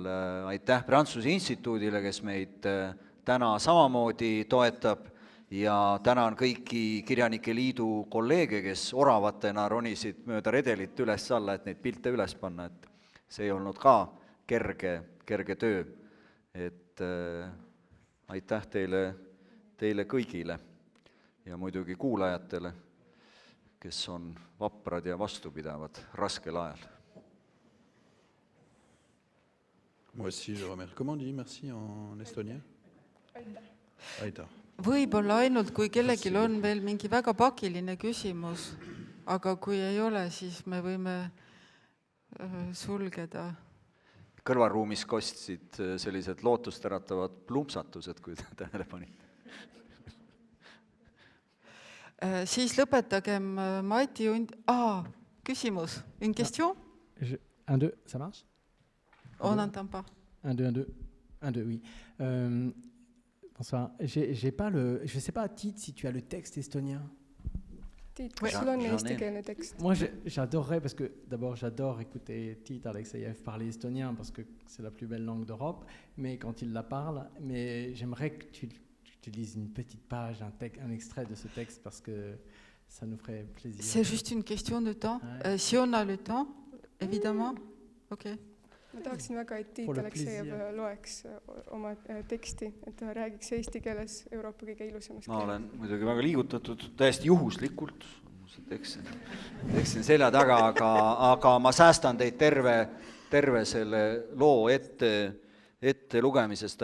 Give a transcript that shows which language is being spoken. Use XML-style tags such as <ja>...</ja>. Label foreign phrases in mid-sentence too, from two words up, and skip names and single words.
<et>Aitäh Prantsuse instituudile, kes meid täna samamoodi toetab ja tänan kõiki Kirjanike Liidu kolleege, kes oravatena ronisid mööda redelit üles-alla, et neid pilte üles panna, et see ei olnud ka kerge töö. Et aitäh teile kõigile ja muidugi kuulajatele, kes on vaprad ja vastupidavad raskel ajal.</et> <fr>Moi aussi, je remercie. Comment on dit merci en estonien?</fr> <et>Aitäh. Võib-olla ainult, kui kellelgi on veel mingi väga pakiline küsimus, aga kui ei ole, siis me võime sulgeda. Kõrvaruumis kostsid sellised lootusteratavad plumpsatused, kui tähele panite. Siis lõpetagem Mati küsimus.</et> <fr>Une question? 1, 2, ça marche? On n'entend pas. 1, 2, 1, 2, oui. Bonsoir. J'ai pas je sais pas, Tiit, si tu as le texte estonien.</fr> <et>Tiit, kas sul on eestikeelne tekst?</et> <fr>Moi, j'adorerais, parce que d'abord, j'adore écouter Tiit Aleksejev parler estonien, parce que c'est la plus belle langue d'Europe, mais quand il la parle, mais j'aimerais que tu lises une petite page, un extrait de ce texte, parce que ça nous ferait plaisir. C'est juste une question de temps. Si on a le temps, évidemment. Ok.</fr> <et>Ma tahaksin väga, et Tiit Aleksejev loeks oma teksti, et ta räägiks eesti keeles Euroopa kõige ilusamast. Ma olen muidugi väga liigutatud, täiesti juhuslikult, teksin selja taga, aga ma säästan teid terve selle loo ette lugemisest.</et>